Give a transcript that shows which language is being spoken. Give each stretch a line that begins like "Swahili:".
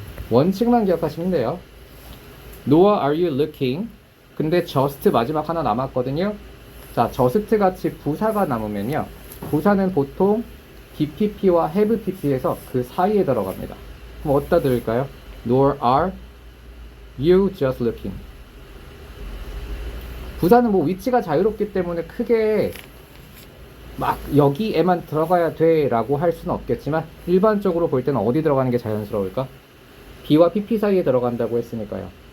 Korean: 원칙만 기억하시면 돼요.
English: Noah, are you looking?
Korean: 근데 just 마지막 하나 남았거든요. 자, just 같이 부사가 남으면요, 부사는 보통 BPP와 have PP에서 그 사이에 들어갑니다. 그럼 어디다 들을까요?
English: Nor are you just looking.
Korean: 부사는 뭐 위치가 자유롭기 때문에 크게 막 여기에만 들어가야 돼 라고 할 수는 없겠지만 일반적으로 볼 때는 어디 들어가는 게 자연스러울까? B와 PP 사이에 들어간다고 했으니까요.